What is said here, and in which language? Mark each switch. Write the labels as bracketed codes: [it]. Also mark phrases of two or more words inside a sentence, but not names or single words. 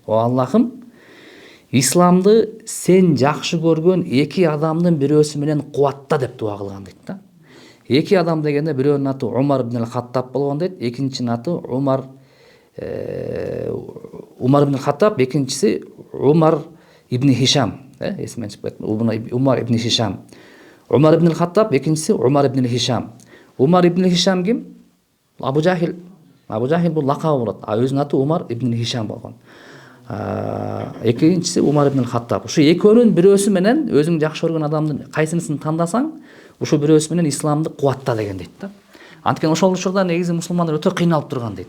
[ky] О Аллахым, исламды сен жакшы көргөн эки адамдын бирөөсү менен кубатта деп дуа кылган дейт да. Эки адам дегенде бирөөнүн аты Умар ибн ал-Хаттаб болгон дейт, экинчинин аты Умар ибн ал-Хаттаб, экинчиси Умар ибн Хишам, эсимен чыгып кетти. Умар ибн Хишам. Умар ибн ал-Хаттаб, экинчиси Умар ибн Хишам. Умар ибн Хишам ким? Абу Жахил. Абу Жахил бул лакабы болот. А өзүнүн аты Умар ибн Хишам болгон. Экинчиси Умар ибн ал-Хаттаб. Ушу экөөнүн бирөөсү менен өзүң жакшы көргөн адамдын кайсынысын тандасаң, ушу бирөөсү менен исламды кубатта деген дейт да. Анткени ошол учурда негизи мусулмандар өтө кыйналып турган дейт.